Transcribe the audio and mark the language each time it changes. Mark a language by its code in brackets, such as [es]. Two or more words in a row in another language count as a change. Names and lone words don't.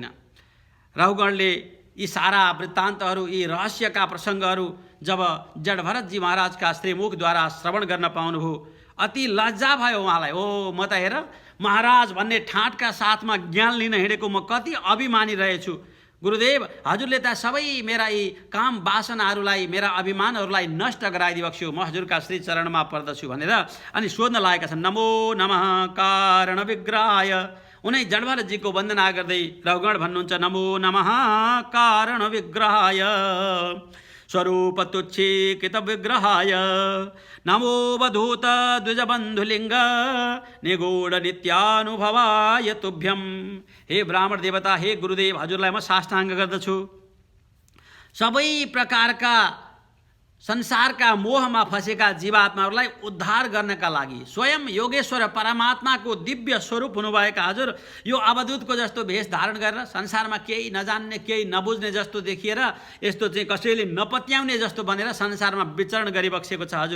[ne] रहुगणले यी सारा वृत्तान्तहरू, यी रहस्यका प्रसङ्गहरू जब जडभरतजी महाराजका श्रीमुखद्वारा श्रवण गर्न पाउनुभयो, अति लज्जा भयो उहाँलाई। ओ म त हेर महाराज भन्ने ठाँटका साथमा ज्ञान लिन हिँडेको म कति अभिमानी रहेछु। गुरुदेव, हजुरले त सबै मेरा यी काम वासनाहरूलाई, मेरा अभिमानहरूलाई नष्ट गराइदिबक्स्यो, म हजुरका श्री चरणमा पर्दछु भनेर अनि सोध्न लागेका छन्। [sa] नमो नमः कारण विग्रहाय। [ne] उनै जडभरतजीको वन्दना गर्दै रहुगण भन्नुहुन्छ [sa] नमो नमः कारण विग्रहाय स्वरूप तुच्छीकृत विग्रहाय नमो वधूत द्विजबन्धुलिङ्ग निगूढ नित्यानुभवाय तुभ्यम। [ne] हे ब्राह्मण देवता, हे गुरुदेव, हजुरलाई म साष्टाङ्ग गर्दछु। सबै प्रकारका संसारका मोहमा फसेका जीवात्माहरूलाई उद्धार गर्नका लागि स्वयं योगेश्वर परमात्माको दिव्य स्वरूप हुनुभएका हजुर यो अवधूतको जस्तो भेष धारण गरेर संसारमा केही नजान्ने, केही नबुझ्ने जस्तो देखिएर, यस्तो चाहिँ कसैले नपत्याउने जस्तो बनेर संसारमा विचरण गरिबक्सेको छ हजुर।